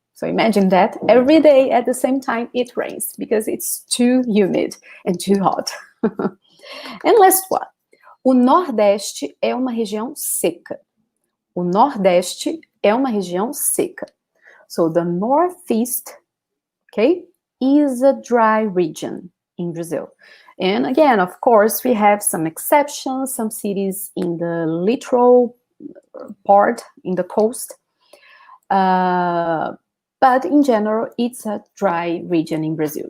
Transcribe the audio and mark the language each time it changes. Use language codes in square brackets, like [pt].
[en] So imagine that every day at the same time it rains because it's too humid and too hot. And last one. [pt] O Nordeste é uma região seca. O Nordeste é uma região seca. [en] So the Northeast, okay, is a dry region in Brazil. And again, of course, we have some exceptions, some cities in the littoral part, in the coast. But in general, it's a dry region in Brazil.